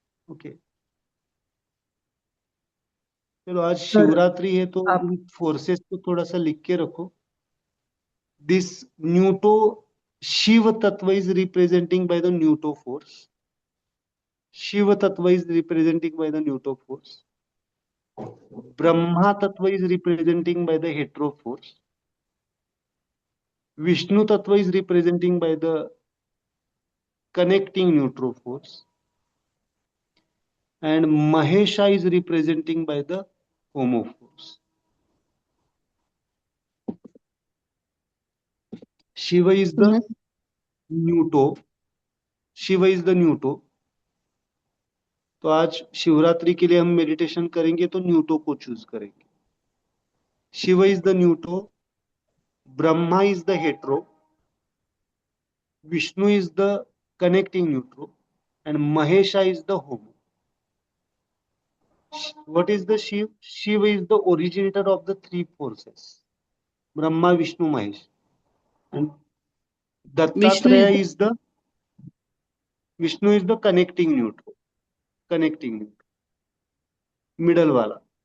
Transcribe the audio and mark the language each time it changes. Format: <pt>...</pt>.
<hi>Okay, चलो आज sir Shivratri है तो आप इन फोर्सेस को थोड़ा सा लिख के रखो।</hi> <en>This neuto, Shiv tattva is representing by the neuto force. Shiv tattva is representing by the neuto force. Brahma tattva is representing by the hetero force. Vishnu tattva is representing by the connecting neutral force. And Mahesha is representing by the homo force. Shiva is the Neuto. Shiva is the Neuto.</en> <hi>तो आज शिवरात्रि के लिए हम meditation करेंगे तो न्यूटो को choose करेंगे।</hi> <en>Shiv is the neuto, Brahma is the hetero, Vishnu is the connecting neutral, and Mahesha is the homo. What is the Shiv? Shiv is the originator of the three forces, Brahma, Vishnu, Mahesh. And</en> <hi>Vishnu</hi> <en>Dattatreya is the, Vishnu is the connecting neutral, middle wala.</en>